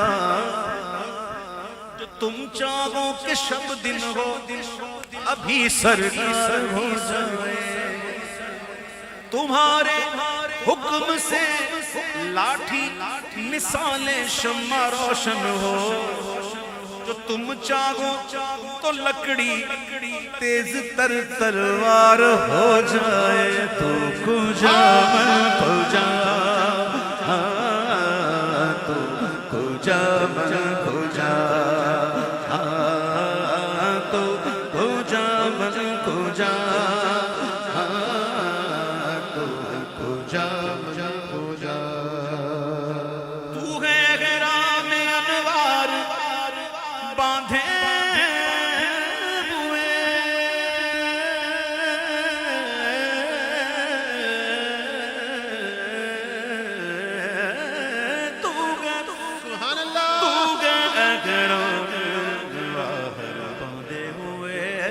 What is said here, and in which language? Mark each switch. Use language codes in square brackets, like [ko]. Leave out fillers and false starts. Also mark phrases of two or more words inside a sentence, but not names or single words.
[ur] جو تم چاہو کہ شب دن ہو ابھی سرکار ہو جائے تمہارے حکم سے لاٹھی مثال شمع روشن ہو جو تم چاہو تو لکڑی تیز تر تلوار ہو جائے [fa] تو کجا من کجا تو کجا من کجا تو کجا من کجا تو کجا من کجا [ur] تو ہے غرام انوار باندھے ہوئے تو سبحان اللہ تو غرام انوار باندھے ہوئے